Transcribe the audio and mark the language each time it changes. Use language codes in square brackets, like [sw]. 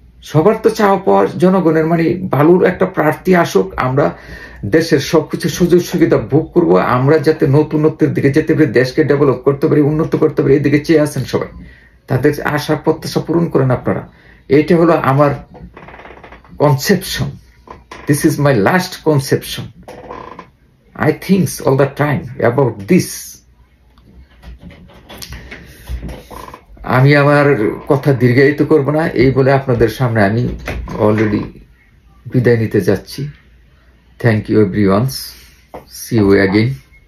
[bn] সবার তো চাওয়া পাওয়া জনগণের মানে ভালোর একটা প্রার্থী আসুক, আমরা দেশের সবকিছু সুযোগ সুবিধা ভোগ করব, আমরা যাতে নতুনত্বের দিকে যেতে পারি, দেশকে ডেভেলপ করতে পারি, উন্নত করতে পারি, এদিকে চেয়ে আছেন সবাই। তাদের আশা প্রত্যাশা পূরণ করেন আপনারা। এটা হলো আমার conception. [en] This is my last conception. I think all the time about this. [bn] আমি আমার কথা দীর্ঘায়িত করব না, এই বলে আপনাদের সামনে আমি অলরেডি বিদায় নিতে যাচ্ছি। [en] Thank you everyone. See you again.